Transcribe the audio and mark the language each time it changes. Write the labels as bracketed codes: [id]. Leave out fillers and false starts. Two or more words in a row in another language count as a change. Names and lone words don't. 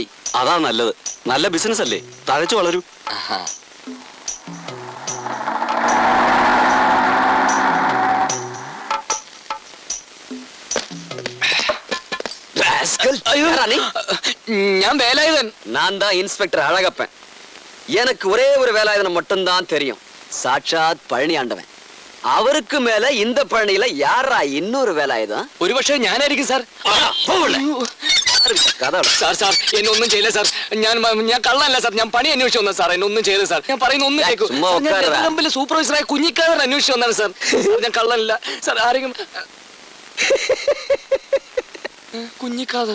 [ml] അതാ നല്ലത്. നല്ല ബിസിനസ് അല്ലേ, തഴച്ചു വളരൂ. ആഹാ. ഞാൻ വേലായുധൻ. [ta] நான் தான் இன்ஸ்பெக்டர் அழகப்பன். எனக்கு ஒரே ஒரு வேலாயுதனை மட்டும்தான் தெரியும். சாட்சாத் பழனி ஆண்டவன். அவருக்கு மேல இந்த பழனியில யாரா இன்னொரு വേലായുധം? [ml] ഒരുപക്ഷെ ഞാനായിരിക്കും സാർ. സാർ സാർ, എന്നെ ഒന്നും ചെയ്യില്ല സാർ. ഞാൻ കള്ളല്ല സാർ. ഞാൻ പണി അന്വേഷിച്ചു വന്നത് സാർ. എന്നെ ഒന്നും ചെയ്ത് സാർ. ഞാൻ പറയുന്ന ഒന്നും കേൾക്കും. സൂപ്പർവൈസറായ കുഞ്ഞിക്കാരൻ അന്വേഷിച്ചു വന്നാണ് സാർ. ഞാൻ കള്ളല്ല സാർ. ആരെങ്കിലും കുഞ്ഞിക്കാതർ.